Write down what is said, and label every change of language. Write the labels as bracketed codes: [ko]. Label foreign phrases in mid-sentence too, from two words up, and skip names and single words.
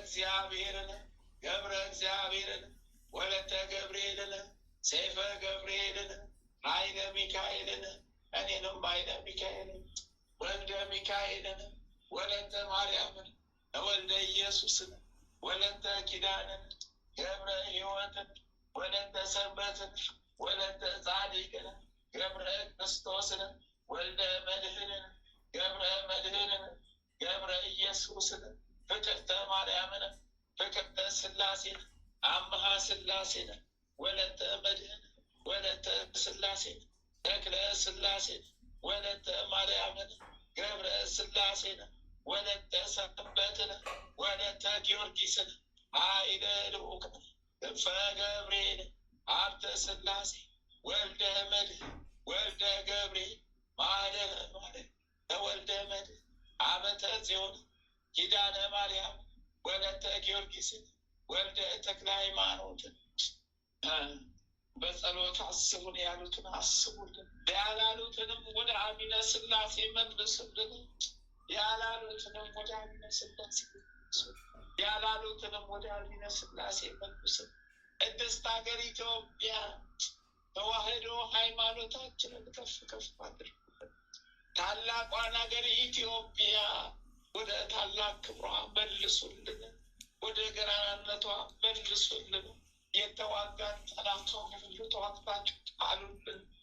[am] እግዚአብሔርን ወለተ ገብርኤልን ሰይፈ ገብርኤልን ኃይለ ሚካኤልን እኔንም ኃይለ ሚካኤልን ወልደ ሚካኤልን ወለተ ማርያምን ወልደ ኢየሱስን ወለተ ኪዳንን ገብረ ሕይወትን ወለተ ሰንበትን ወለተ ጻድቅን ገብረ ክርስቶስን ወልደ መድህንን ገብረ መድህንን ገብረ ኢየሱስን ፍቅርተ ማርያምን ፍቅርተ ሥላሴን አምሃ ሥላሴን ወለተ መድህን ወለተ ሥላሴን ተክለ ሥላሴን ወለተ ማርያምን ገብረ ሥላሴን ወለተ ሰንበትን ወለተ ጊዮርጊስን ኃይለ ልዑክን ክንፈ ገብርኤል ሀብተ ሥላሴ ወልደ መድህን ወልደ ገብርኤል ማደረ ማርያም ወልደ መድህን አመተ ጽዮን ኪዳነ ማርያም ወለተ ጊዮርጊስን ወልደ ተክለ ሃይማኖትን በጸሎት አስቡን ያሉትን አስቡልን፣ ያላሉትንም ወደ አሚነ ሥላሴ መልሱልን። ያላሉትንም ወደ አሚነ ሥላሴ ያላሉትንም ወደ አሚነ ሥላሴ መልሱልን። ቅድስት ሀገር ኢትዮጵያ ተዋህዶ ሃይማኖታችንን ከፍ ከፍ አድርጉ። ታላቋን ሀገር ኢትዮጵያ ወደ ታላቅ ክብሯ መልሱልን፣ ወደ ገናናነቷ መልሱልን። የተዋጋን ጠላቷን ሁሉ ተዋግታችሁ ጣሉልን።